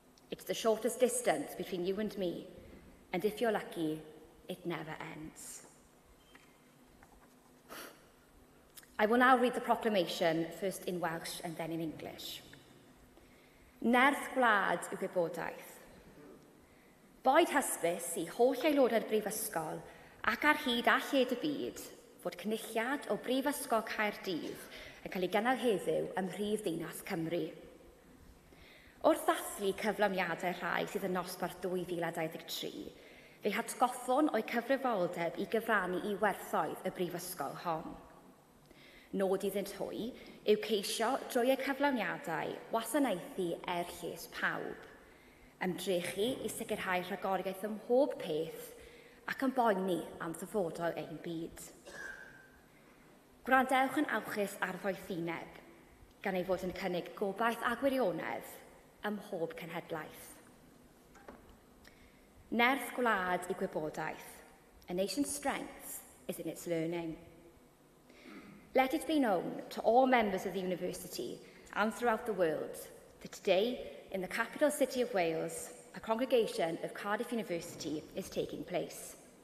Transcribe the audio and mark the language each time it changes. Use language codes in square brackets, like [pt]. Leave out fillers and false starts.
[en] It's the shortest distance between you and me, and if you're lucky, it never ends. I will now read the proclamation, first in Welsh and then in English. [cy] Nerth gwlad yw gwybodaeth. Boed hysbys i holl aelodau'r Brifysgol ac ar hyd a lled y byd fod cynulliad o Brifysgol Caerdydd yn cael ei gynnal heddiw ym mhrif ddinas Cymru. Wrth ddathlu cyflawniadau rhai sydd yn nosbarth 2023, fe hatgoffon o'i cyfrifoldeb i gyfrannu i werthoedd y Brifysgol hon. Nod iddynt hwy yw ceisio drwy y cyflawniadau wasanaethu lles pawb, ymdrechu i sicrhau rhagoriaeth ym mhob peth ac yn boeni am ddyfodol ein byd. Gwrandewch yn awchus ar ddoethineb, gan ei fod yn cynnig gobaith a gwirionedd ym mhob cenhedlaeth. Nerth gwlad i gwybodaeth. [en] A nation's strength is in its learning. Let it be known to all members of the university and throughout the world that today, in the capital city of Wales, a congregation of Cardiff University is taking place.